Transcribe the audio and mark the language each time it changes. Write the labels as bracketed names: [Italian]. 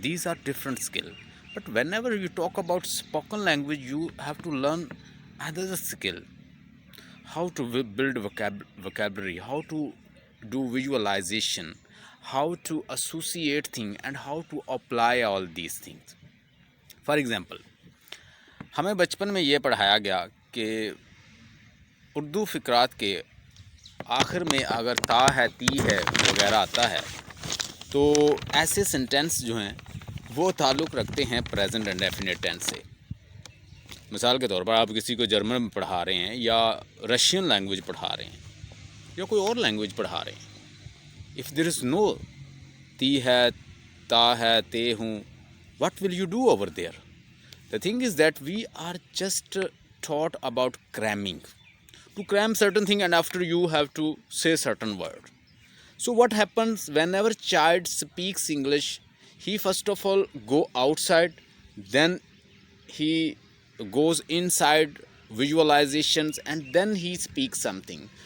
[English] These are different skill. But whenever you talk about spoken language, you have to learn another skill: how to build vocabulary, how to do visualization, how to associate things, and how to apply all these things. For example, [Hindi] हमें बचपन में ये पढ़ाया गया कि उर्दू फ़िक्रात के आखिर में अगर ता है, ती है वगैरह आता है, तो ऐसे सेंटेंस जो हैं वो ताल्लुक़ रखते हैं प्रेजेंट एंड डेफिनेट टेंस से. मिसाल के तौर पर आप किसी को जर्मन में पढ़ा रहे हैं या रशियन लैंग्वेज पढ़ा रहे हैं या कोई और लैंग्वेज पढ़ा रहे हैं. [English] If there is no ती है, ता है, ते हूँ, what will you do over there? The thing is that we are just taught about cramming. To cram certain thing, and after you have to say certain word. So what happens whenever child speaks English? He first of all go outside, then he goes inside visualizations, and then he speaks something.